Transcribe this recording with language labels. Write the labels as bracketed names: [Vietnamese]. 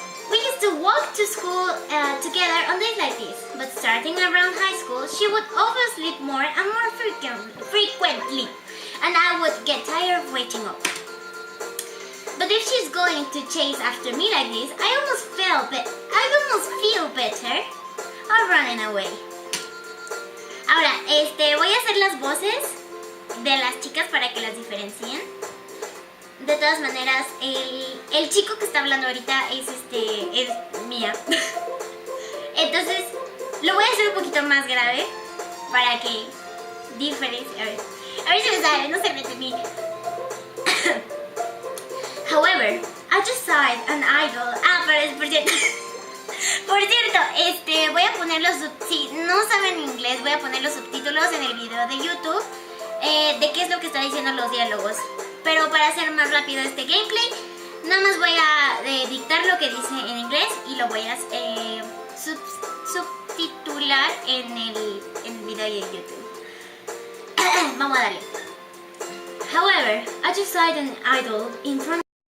[English] We used to walk to school together on days like this, but starting around high school, she would oversleep more and more frequently, and I would get tired of waiting up. But if she's going to chase after me like this, I almost feel better of running away. [Spanish] Ahora, voy a hacer las voces de las chicas para que las diferencien. De todas maneras, el chico que está hablando ahorita es Mia. Entonces, lo voy a hacer un poquito más grave para que diferencie. A ver si me sale, no se mete mí. [English] However, I just saw an idol. [Spanish] Pero es por cierto. Por cierto, voy a poner si no saben inglés, voy a poner los subtítulos en el video de YouTube de qué es lo que está diciendo los diálogos. Pero para hacer más rápido este gameplay, nada más voy a dictar lo que dice en inglés y lo voy a subtitular en el video de YouTube. Vamos a darle. [English] However, I just saw an idol in front.